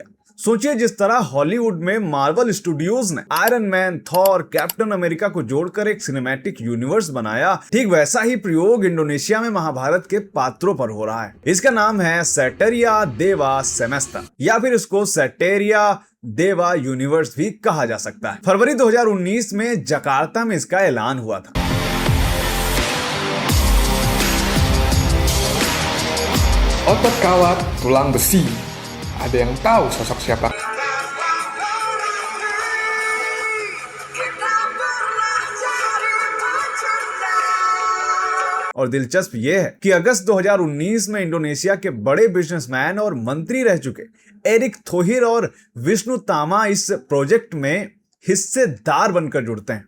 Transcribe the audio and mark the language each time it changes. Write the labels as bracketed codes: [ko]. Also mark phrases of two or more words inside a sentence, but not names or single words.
[hi] सोचिए, जिस तरह हॉलीवुड में मार्वल स्टूडियोज ने आयरन मैन, थॉर, कैप्टन अमेरिका को जोड़कर एक [en] cinematic universe [hi] बनाया, ठीक वैसा ही प्रयोग इंडोनेशिया में महाभारत के पात्रों पर हो रहा है। इसका नाम है सैटेरिया देवा सेमेस्ता, या फिर इसको सैटेरिया देवा यूनिवर्स भी कहा जा सकता है। फरवरी 2019 में जकार्ता में इसका ऐलान हुआ था। [id] Otot kawat, tulang besi. Ada yang tahu sosok siapa? [hi] और दिलचस्प यह है कि अगस्त 2019 में इंडोनेशिया के बड़े बिजनेसमैन और मंत्री रह चुके एरिक थोहिर और विष्णु तामा इस प्रोजेक्ट में हिस्सेदार बनकर जुड़ते हैं।